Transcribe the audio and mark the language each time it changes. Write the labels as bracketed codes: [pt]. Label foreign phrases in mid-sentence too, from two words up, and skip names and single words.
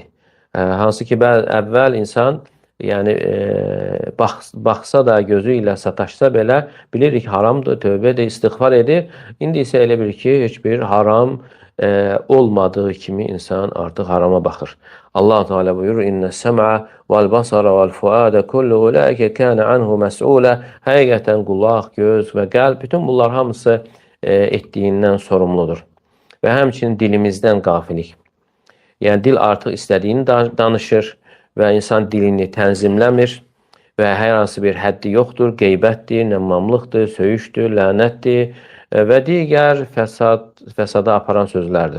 [az] Hansı ki, əvvəl insan baxsa da, gözü ilə sataşsa belə, bilirik haramdır, tövbədir, istiğfar edir. İndi isə elə bir ki, heç bir haram olmadığı kimi insan artıq harama baxır. Allah Teala buyurur: [ar] "إن السمع و البصر و الفؤاد كل أولئك كان عنه مسؤولا." [az] Həqiqətən qulaq, göz və qəlb bütün bunlar hamısı etdiyindən sorumludur. Və həmçinin dilimizdən qafilik. Yəni dil artıq istədiyini danışır və insan dilini tənzimləmir və hər hansı bir həddi yoxdur, qeybətdir, nəmmamlıqdır, söyüşdür, lənətdir və digər fəsada aparan sözlərdir.